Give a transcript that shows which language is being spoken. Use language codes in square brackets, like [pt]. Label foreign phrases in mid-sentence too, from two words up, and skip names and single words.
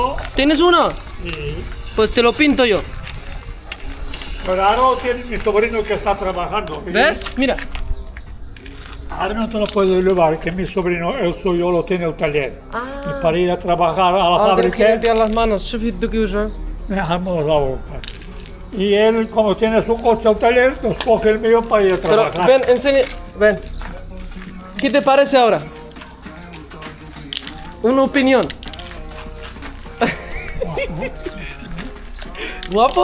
[es] ¿tienes uno? Y Pues te lo pinto yo. pero ahora lo tiene mi sobrino que está trabajando. Y ¿Ves? Mira. ahora no te lo puedo llevar, que mi sobrino, el suyo, lo tiene el taller. Y para ir a trabajar a la Ahora tienes que fábrica, limpiar las manos. [ar] شوف يدك يوجع. [es] dejamos la boca. Y él, como tiene su coche al taller, pues coge el mío para ir a Pero trabajar. ven, enseña. Ven. ¿Qué te parece ahora? Una opinión. ¿Guapo?